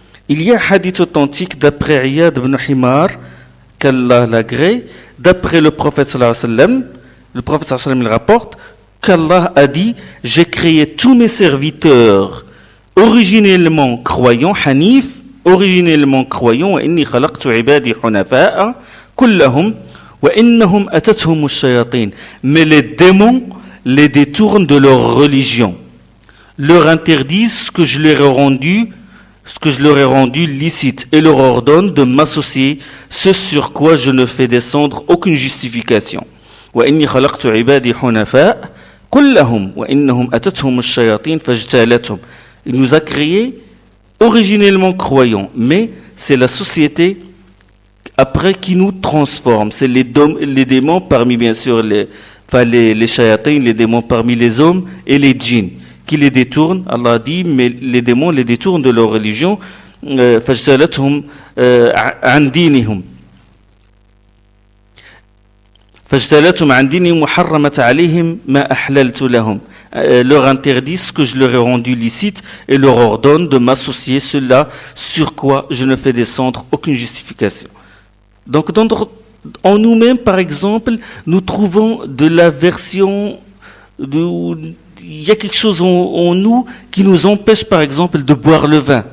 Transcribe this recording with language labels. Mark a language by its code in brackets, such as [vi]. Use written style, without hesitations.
[fr] Il y a un hadith authentique d'après Iyad ibn Himar, qu'Allah l'agrée, d'après le prophète sallallahu alayhi wa sallam, le prophète sallallahu alayhi wa sallam il rapporte qu'Allah a dit « J'ai créé tous mes serviteurs originellement croyants, hanif, originellement croyants, [ar] وإني خلقت عبادي حنفاء كلهم وإنهم أتتهم الشياطين. [fr] Mais les démons les détournent de leur religion, leur interdisent ce que je leur ai rendu licite et leur ordonne de m'associer, ce sur quoi je ne fais descendre aucune justification. [ar] وإني خلقت عبادي حنفاء كلهم وإنهم أتتهم الشياطين فاجتالتهم. [fr] Il nous a créés originellement croyants, mais c'est la société après qui nous transforme. C'est les démons parmi bien sûr les shayatins, les démons parmi les hommes et les djinns qui les détournent. Allah dit, mais les démons les détournent de leur religion. [ar] فاجتالتهم عن دينهم فاجتالتهم عن دينهم وحرمت عليهم ما أحللت لهم. [fr] Leur interdit ce que je leur ai rendu licite et leur ordonne de m'associer cela sur quoi je ne fais descendre aucune justification. Donc en nous-mêmes, par exemple, nous trouvons de l'aversion, il y a quelque chose en nous qui nous empêche, par exemple, de boire le vin.